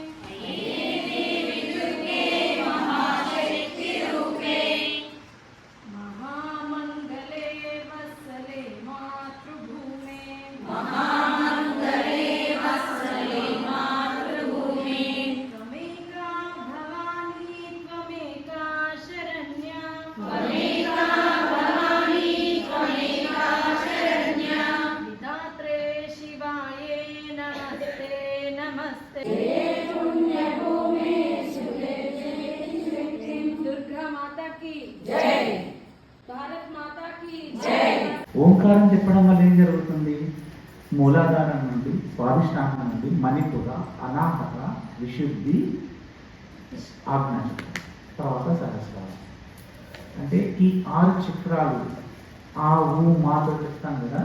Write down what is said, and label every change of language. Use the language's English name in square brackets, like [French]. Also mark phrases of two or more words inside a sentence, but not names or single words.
[Sanskrit] महामंगले वत्सले मातृभूमे त्वमेका भवानी त्वमेका शरण्या विधात्रे शिवाये नमस्ते नमस्ते [Hindi] दुर्गा माता की जय भारत माता की जय [Telugu] ఓంకారం చెప్పడం వల్ల ఏం జరుగుతుంది? మూలాధారం నుండి స్వాదిష్టానం నుండి మణిపుర, అనాహత, విశుద్ధి, ఆజ్ఞాచక్రం, తర్వాత సహస్రాలు. అంటే ఈ 6 చక్రాలు ఆ మాతో చెప్తాం కదా.